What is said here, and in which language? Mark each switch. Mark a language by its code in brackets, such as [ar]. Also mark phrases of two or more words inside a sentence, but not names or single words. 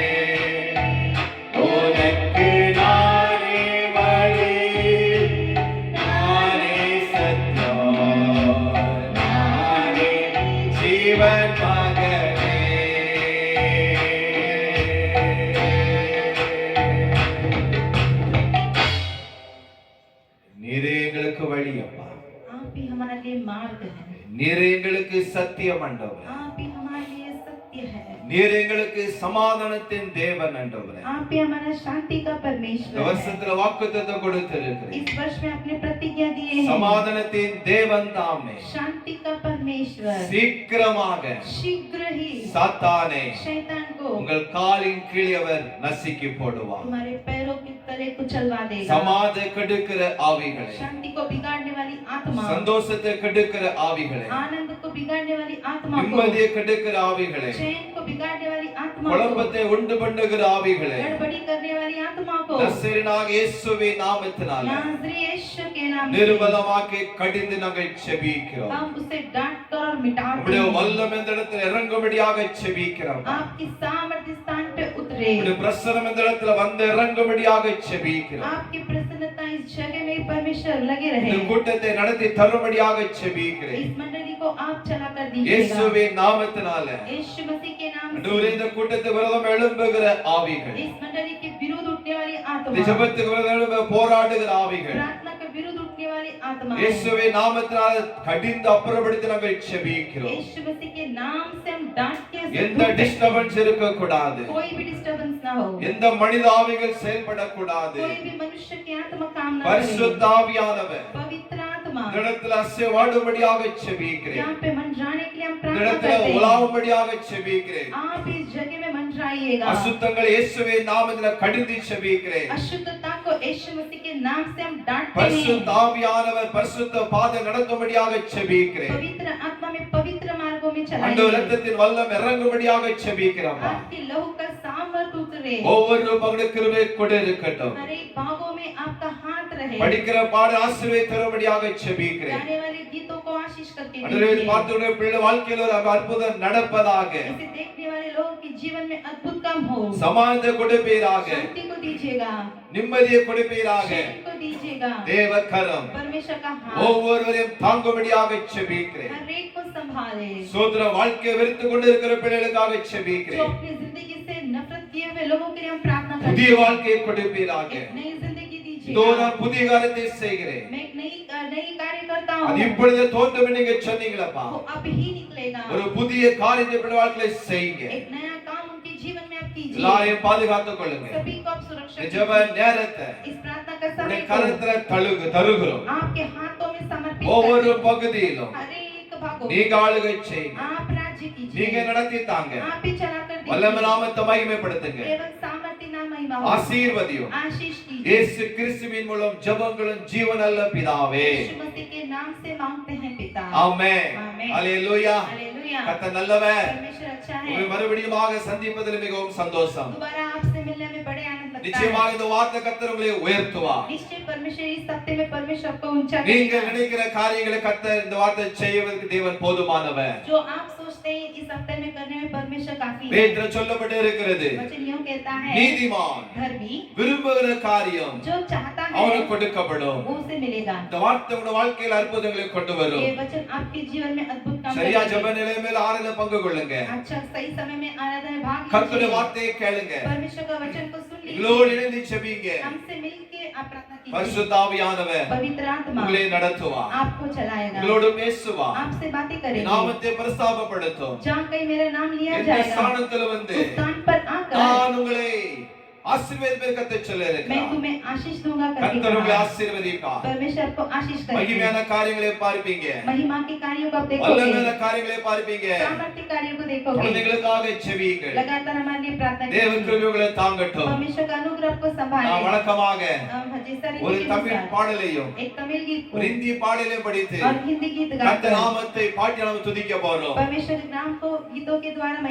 [ta] உனக்கு நானே வழி நானே சத்தியம் நானே ஜீவன் மகனே நீரே எங்களுக்கு வழி அப்பா [hi] आप ही हमारे लिए मार्ग है [ta] நீரே எங்களுக்கு சத்தியம் ஆண்டவரே [hi] आप ही हमारे लिए सत्य है [ta] நீர் எங்களுக்கு சமாதானத்தின் தேவன் ஆண்டவரே [hi] आप ही हमारा शांति का [ta] இந்த [hi] परमेश्वर है [ta] வருஷத்துல வாக்குத்தத்தம் கொடுத்திருக்கிறீர் [hi] इस वर्ष में आपने प्रतिज्ञा दी है [ta] சமாதானத்தின் தேவன் தாமே [hi] शांति का परमेश्वर [ta] சீக்கிரமாக [hi] शीघ्र ही [ta] சாத்தானே [hi] शैतान को [ta] உங்கள் காலின் கீழே அவர் நசுக்கி போடுவார் [hi] तुम्हारे पैरों के तले कुचलवा देगा [ta] சமாதான கெடுக்கிற ஆவிகளே [hi] शांति को बिगाड़ने वाली आत्मा [ta] சந்தோஷத்தை கெடுக்கிற ஆவிகளே [hi] आनंद को बिगाड़ने वाली आत्मा को [ta] நிம்மதியை கெடுக்கிற ஆவிகளே [hi] चैन को बिगाड़ने वाली आत्मा को [ta] குழப்பத்தை உண்டு பண்ணுகிற ஆவிகளே [hi] गड़बड़ी करने वाली आत्मा को [ta] நசரேயனாக இயேசுவின் நாமத்தினாலே [hi] नाज़री यीशु के नाम से [ta] நிர்மலமாக்கி கடிந்து நாங்கள் செபிக்கிறோம் [hi] हम उसे डांट कर और मिटाते [ta] உம்முடைய [hi] हैं [ta] வல்லமை இந்த இடத்துல இறங்கும்படியாக செபிக்கிறோம் [hi] आपकी सामर्थ्य स्थान पे उतरे [ta] உம்முடைய பிரசன்னம் இந்த இடத்துல வந்து இறங்கும்படியாக செபிக்கிறோம் [hi] आपकी प्रसन्नता इस जगह में परमेश्वर लगे [ta] இந்த [hi] रहे [ta] கூட்டத்தை நடத்தி தரும்படியாக செபிக்கிறேன் [hi] इस मंडली को आप चला कर दीजिएगा [ta] இயேசுவின் நாமத்தினாலே [hi] यीशु मसीह के नाम [ta] ஆண்டவரே [hi] से [ta] இந்த கூட்டத்தை விரோதம் எழும்புகிற ஆவிகள் [hi] इस मंडली के विरुद्ध उठने वाली [ta] இந்த [hi] आत्मा [ta] ஜெபத்துக்கு விரோதம் எழும்ப போராடுகிற ஆவிகள் [hi] प्रार्थना के विरुद्ध उठने वाली आत्मा [ta] இயேசுவின் நாமத்தினாலே கடிந்து அப்புறப்படுத்தி நாங்கள் செபிக்கிறோம் [hi] यीशु मसीह के नाम से हम डांट के [ta] எந்த டிஸ்டர்பன்ஸ் இருக்க கூடாது [hi] कोई भी डिस्टर्बेंस ना हो [ta] எந்த மனித ஆவிகள் செயல்படக்கூடாது [hi] कोई भी मनुष्य की आत्मा काम ना करे [ta] பரிசுத்த ஆவியானவர் [hi] पवित्र आत्मा [ta] இந்த இடத்துல அசைவாடும்படியாக செபிக்கிறேன் [hi] यहाँ पे मंडराने के लिए हम [ta] இந்த [hi] प्रार्थना [ta] இடத்துல [hi] करते हैं [ta] உலாவும்படியாக செபிக்கிறேன் [hi] आप इस जगह में मंडराइएगा [ta] அசுத்தங்கள் இயேசுவின் நாமத்திலே கடிந்து செபிக்கிறேன் [hi] अशुद्धता को यीशु मसीह के नाम से हम डांटते [ta] பரிசுத்த [hi] हैं [ta] ஆவியானவர் பரிசுத்த பாதை நடக்கும்படியாக செபிக்கிறேன் [hi] पवित्र आत्मा में पवित्र मार्गों में [ta] அந்த [hi] चलाइए [ta] இரத்தத்தின் வல்லம் இறங்கும்படியாக செபிக்கிறோம் [hi] आपके लहू का सामर्थ उतरे [ta] ஒவ்வொரு பகுதி கிருபை கொடு இருக்கட்டும் [hi] हर एक भागों में आपका हाथ रहे [ta] படிக்கிற பாட ஆசீர்வாத தரும்படியாக செபிக்கிறேன் [hi] गाने वाले गीतों को आशीष करके [ta] அன்றே [hi] दीजिए। [ta] பார்த்துடைய பிள்ளை வாழ்க்கையில் ஒரு அற்புதம் நடப்பதாக [hi] इसे देखने वाले लोगों के जीवन में अद्भुत काम हो [ta] சமாதானத்தை கொடுப்பீராக [hi] शांति को दीजिएगा [ta] நிம்மதியை கொடுப்பீராக [hi] शांति को दीजिएगा [ta] தேவ கரம் [hi] परमेश्वर का हाथ [ta] ஒவ்வொருவரையும் தாங்கும்படியாக செபிக்கிறேன் [hi] हर एक को संभाले [ta] சோதர வாழ்க்கையை வெறுத்து கொண்டிருக்கிற பிள்ளைகளுக்காக [hi] जो [ta] செபிக்கிறேன் [hi] अपनी जिंदगी से नफरत किए हुए लोगों के लिए हम प्रार्थना करते [ta] புதிய [hi] हैं [ta] வாழ்க்கையை கொடுப்பீராக [hi] एक नई जिंदगी [ta] இதோ [hi] दीजिएगा [ta] நான் புதிய காரியத்தை செய்கிறேன் [hi] मैं एक नई कार्य करता [ta] அது [hi] हूँ [ta] இப்பொழுதே தோன்றும் நீங்க சொன்னீங்களப்பா [hi] वो अब ही निकलेगा [ta] ஒரு புதிய காரியத்தை பிள்ளை வாழ்க்கையில செய்யுங்க [hi] एक नया काम उनके जीवन में आप कीजिए [ta] எல்லாரையும் பாதுகாத்துக் கொள்ளுங்க [hi] सभी को आप सुरक्षा [ta] இந்த ஜெப [hi] दीजिए। [ta] நேரத்தை [hi] इस प्रार्थना का [ta] உடைய [hi] समय को [ta] கரத்துல தருகிறோம் [hi] आपके हाथों में समर्पित [ta] ஒவ்வொரு [hi] करते हैं। [ta] பகுதியிலும் [hi] हर एक भागों [ta] நீங்க ஆளுகை செய்யுங்க [hi] आप राज्य [ta] நீங்க [hi] कीजिए [ta] நடத்தி தாங்க [hi] आप ही चला कर [ta] வல்லமை [hi] दीजिए [ta] நாமத்தை மகிமைப்படுத்துங்க [hi] केवल सामर्थ्य नाम महिमा हो [ta] ஆசீர்வதியும் [hi] आशीष कीजिए [ta] இயேசு கிறிஸ்துவின் மூலம் ஜெபங்களும் ஜீவனல்ல பிதாவே [hi] यीशु मसीह के नाम से मांगते हैं पिता [ta] ஆமென் ஆமென். ஹalleluya [hi] हालेलुया [ta] கர்த்தர் நல்லவர் [hi] परमेश्वर अच्छा है [ta] உங்களை மறுபடியுமாக சந்திப்பதில் மிகவும் சந்தோஷம் [hi] दोबारा आपसे मिलने में बड़े आनंद लगता है [ta] நிச்சயமாக இந்த வார்த்தை கர்த்தர் உங்களை உயர்த்துவார் [hi] निश्चय परमेश्वर इस सत्य में परमेश्वर आपको ऊंचा [ta] நீங்க [hi] करेगा [ta] நினைக்கிற காரியங்களை கர்த்தர் இந்த வார்த்தை செய்வதற்கு தேவன் போதுமானவர் [hi] जो आप सोचते हैं इस हफ्ते में करने में परमेश्वर काफी है [ta] வேதத்துல சொல்லப்பட்டு இருக்கிறது [hi] वचन यूं कहता है [ta] நீதிமான் [hi] धर्मी [ta] விரும்புகிற காரியம் [hi] जो चाहता है [ta] அவனுக்கு கொடுக்கப்படும் [hi] वो उसे मिलेगा [ta] இந்த வார்த்தை உங்க வாழ்க்கையில் அற்புதங்களை கொண்டு வரும் [hi] ये वचन आपके जीवन में अद्भुत काम [ta] சரியா [hi] करेगा [ta] ஜெப நிலைமையில ஆறுதல் பங்கு கொள்ளுங்க [hi] अच्छा सही समय में आराधना में भाग [ta] கர்த்தருடைய [hi] लीजिए [ta] வார்த்தையை கேளுங்க [hi] परमेश्वर का वचन को सुन [ta] எங்களோடு [hi] लीजिए [ta] இணைந்து செபிங்க [hi] हमसे मिलके आप प्रार्थना कीजिए [ta] பரிசுத்த ஆவியானவர் [hi] पवित्र आत्मा [ta] உங்களை நடத்துவார் [hi] आपको चलाएगा [ta] உங்களோடு பேசுவார் [hi] आपसे बातें करेगा [ta] நாமத்தை பிரஸ்தாபப்படுத்தும் [hi] जहाँ कहीं मेरा नाम लिया [ta] எந்த [hi] जाएगा [ta] ஸ்தானத்துல வந்து [hi] उस स्थान पर आकर [ta] நான் உங்களை ஆசீர்வதிப்பேன் கர்த்தர் சொல்ல [hi] मैं [ta] இருக்கிறார். [hi] तुम्हें आशीष दूंगा करके [ta] கர்த்தர் உங்களை [hi] कहा। [ta] ஆசீர்வதிப்பார். [hi] परमेश्वर आपको आशीष [ta] மகிமையான [hi] करेगा। [ta] காரியங்களை பார்ப்பீங்க. [hi] महिमा के कार्यों को आप [ta] வல்லமையான [hi] देखोगे, [ta] காரியங்களை பார்ப்பீங்க. [hi] सामर्थ्य कार्यों को देखोगे। [ta] குழந்தைகளுக்காக ஜெபியுங்கள். [hi] लगातार हमारे लिए प्रार्थना [ta] தேவ [hi] कीजिए। [ta] கிருபை உங்களை தாங்கட்டும். [hi] परमेश्वर का अनुग्रह आपको संभाले। [ta] நான் வழக்கமாக [hi] जैसा रीति [ta] ஒரு [hi] के [ta] தமிழ் [hi] अनुसार [ta] பாடலையும் [hi] एक तमिल गीत को [ta] ஒரு இந்தி பாடலையும் படித்து [hi] और हिंदी गीत गाकर [ta] கர்த்தர் நாமத்தை பாடி நாம் துதிக்க போறோம். [hi] परमेश्वर के नाम को गीतों के द्वारा महिमा